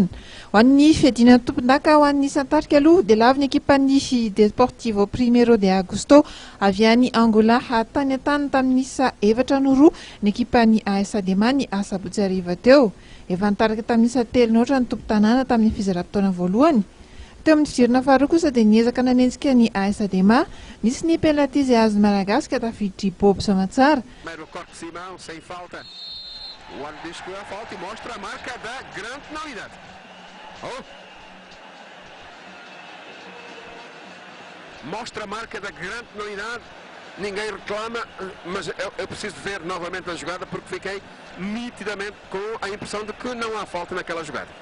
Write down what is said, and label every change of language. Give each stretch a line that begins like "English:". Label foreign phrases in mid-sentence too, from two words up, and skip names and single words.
Malagasy: Ho an'ny fiadina tompon-daka ho an'ny Santarika aloha dia lavy ny ekipan'ny Deportivo Primeiro de Agosto avy any Angola tany an-tany tamin'ny isa 4-2 ny ekipan'ny AS Adema ny Asabotsy hariva teo. Efa nitarika tamin'ny isa 3 ny tompo-tanàna tamin'ny fizaram-potoana voalohany. Teo amin'ny fidirana faharoa kosa dia niezaka nametsika ny AS Adema nisy ny penalty izay azony malagasy ka tafiditry Bob Samatsara.
Portuguese: Mostra a marca da grande penalidade. Ninguém reclama, mas eu preciso ver novamente a jogada porque fiquei nitidamente com a impressão de que não há falta naquela jogada.